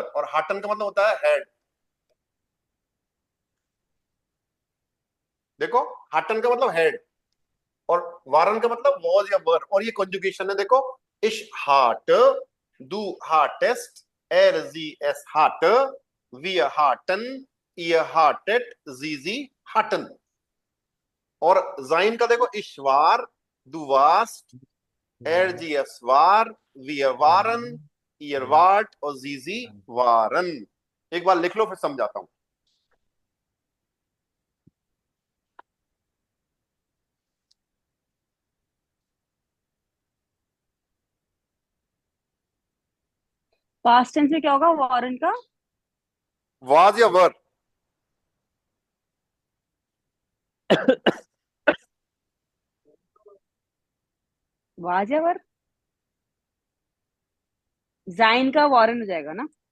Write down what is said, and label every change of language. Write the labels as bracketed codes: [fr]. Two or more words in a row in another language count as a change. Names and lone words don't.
[hi] और हाटन का मतलब होता है हेड। देखो हाटन का मतलब हेड, और वारन का मतलब वाज या वर। [de] और ये कंजुगेशन है, देखो, ich hatte, du hattest, er sie es hatte, wir hatten, ihr hattet, sie hatten. [hi] और जाइन का देखो, इश्वार, [de] Du warst, RGS war, wir waren, ihr wart और sie waren। [hi] एक बार लिख लो फिर समझाता हूं। पास्ट टेंस में क्या होगा वारन का? [en] was या were? वाज या वर? [hi] जाइन का वारन हो जाएगा ना?